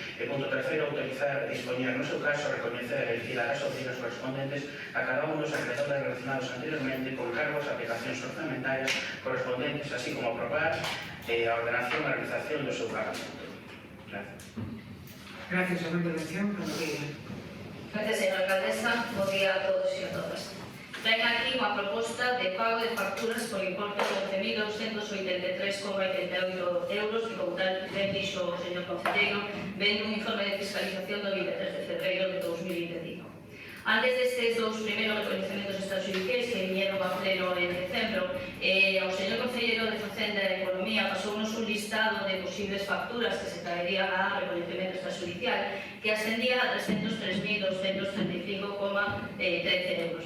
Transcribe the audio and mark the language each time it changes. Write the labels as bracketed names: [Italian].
[Galician] E punto terceiro, autorizar e dispoñer no seu caso recoñecer e liquidar as oficinas correspondentes a cada un dos acreedores relacionados anteriormente con cargos e aplicacións orzamentarias correspondentes, así como aprobar a ordenación e a realización do seu pagamento. [Spanish] Gracias. Gracias a la intervención. Gracias, señora alcaldesa. Buen día a todos y a todas. [Galician] Traen aquí unha proposta de pago de facturas por importe de 11.283,88 euros que, como tal ben dixo o señor concelleiro, ven un informe de fiscalización do 23 de febreiro de 2025. Antes destes dous primeiros reconhecementos extrajudiciais que viñeron a pleno en decembro, o señor concelleiro de Facenda e Economía pasounos un listado de posibles facturas que se traerían a reconhecemento extrajudicial que ascendía a 303.235,13 euros.